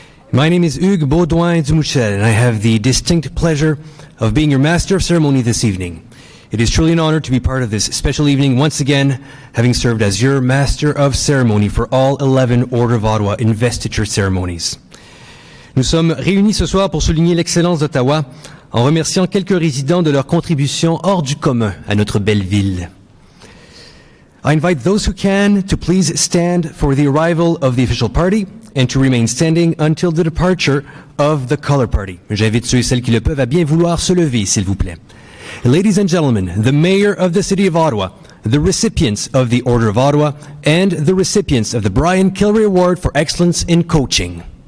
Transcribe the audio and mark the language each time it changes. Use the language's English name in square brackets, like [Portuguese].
[English] My name is Hugues Baudouin-Dumouchel, and I have the distinct pleasure of being your Master of Ceremony this evening. It is truly an honor to be part of this special evening once again, having served as your Master of Ceremony for all 11 Order of Ottawa Investiture ceremonies. [French] Nous sommes réunis ce soir pour souligner l'excellence d'Ottawa en remerciant quelques résidents de leur contribution hors du commun à notre belle ville. [English] I invite those who can to please stand for the arrival of the official party and to remain standing until the departure of the color party. [French] J'invite ceux et celles qui le peuvent à bien vouloir se lever, s'il vous plaît. [English] Ladies and gentlemen, the Mayor of the City of Ottawa, the recipients of the Order of Ottawa, and the recipients of the Brian Kilray Award for Excellence in Coaching.